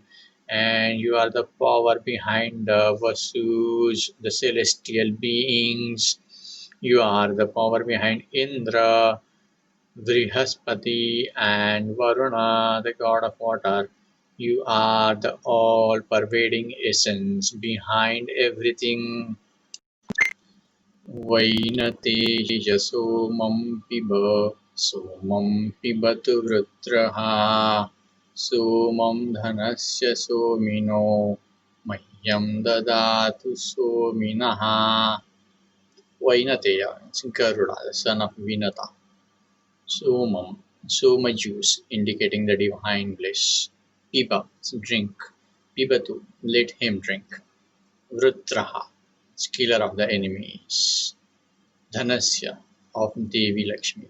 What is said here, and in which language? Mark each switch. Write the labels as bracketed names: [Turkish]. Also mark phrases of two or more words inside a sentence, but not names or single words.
[English] And you are the power behind Vasus, the celestial beings. You are the power behind Indra, Brihaspati, and Varuna, the god of water. You are the all-pervading essence behind everything. [Sanskrit] Vainateya somam piba, somam pibatu vrutraha, somam dhanasya somino, mahyam dadatu sominaha. [English] Vainateya, it's Garuda, the son of Vinata. Somam, soma juice, indicating the divine bliss. Piba, drink. Pibatu, let him drink. Vrutraha, killer of the enemies. Dhanasya, of Devi Lakshmi.